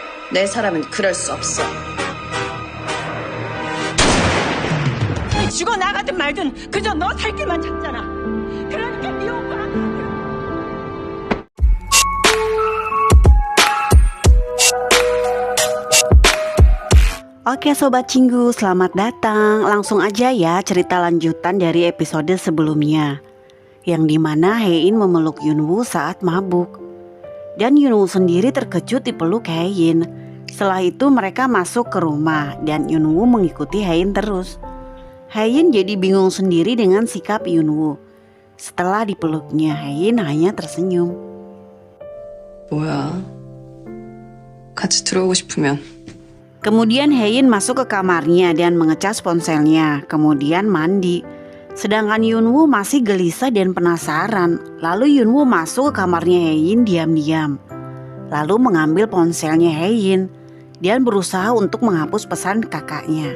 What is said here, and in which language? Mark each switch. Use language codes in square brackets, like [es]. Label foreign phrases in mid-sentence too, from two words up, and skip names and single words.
[ko] 내 사람은 그럴 수 없어. 죽어 나가든 말든 그저 너 살 길만 찾잖아. 그러니까 네 오빠. [id] Oke Sobat Cinggu, selamat datang. Langsung aja ya cerita lanjutan dari episode sebelumnya, yang dimana Hein memeluk Yunwoo saat mabuk. Dan Yunwoo sendiri terkejut dipeluk Hein. Setelah itu mereka masuk ke rumah dan Yunwoo mengikuti Hein terus. Hein jadi bingung sendiri dengan sikap Yunwoo. Setelah dipeluknya, Hein hanya tersenyum. [ko] 뭐야? 같이 들어오고 싶으면. [id] Kemudian Hein masuk ke kamarnya dan mengecas ponselnya, kemudian mandi. Sedangkan Yunwoo masih gelisah dan penasaran. Lalu Yunwoo masuk ke kamarnya Hein diam-diam. Lalu mengambil ponselnya Hein dan berusaha untuk menghapus pesan kakaknya.